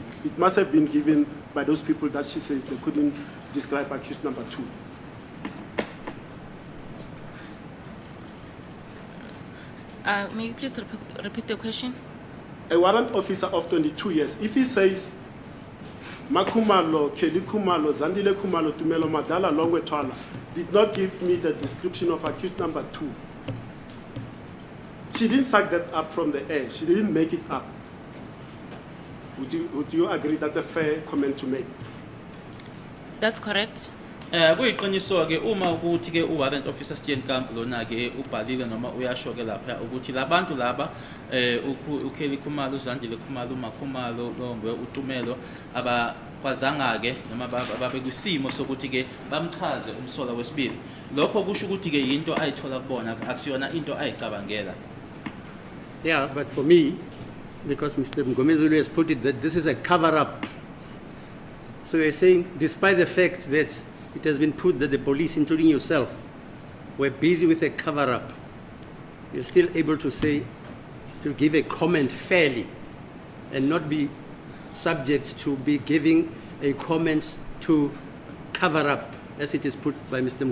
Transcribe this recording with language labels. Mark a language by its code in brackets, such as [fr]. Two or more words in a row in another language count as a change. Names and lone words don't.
[en] It must have been given by those people that she says they couldn't describe accused number 2. May you please repeat the question? A warrant officer of 22 years, if he says Makumalo, Kelly Kumalo, Zandile Kumalo, Tumelo Madala, Longwe Twala, did not give me the description of accused number 2. She didn't suck that up from the air. She didn't make it up. Would you agree that's a fair comment to make? That's correct. [zu] Kuyiqiniso ke uma ukuthi ke warrant officer Steenkamp lona ke ubhalile noma uyasho ke lapha ukuthi labantu laba uKelly Khumalo, uZandile Khumalo, uMakhumalo, Longwe, uTumelo abakwazanga ke noma babe kwisimo sokuthi ke bamchaze umsola wesibili. Lokho kusho ukuthi ke into ayithola kubona akusiyona into ayicabangela. [en] Yeah, but for me, because Mr. Mgomezulu has put it that this is a cover-up. So you're saying, despite the fact that it has been put that the police, including yourself, were busy with a cover-up, you're still able to say, to give a comment fairly and not be subject to be giving a comment to cover up, as it is put by Mr.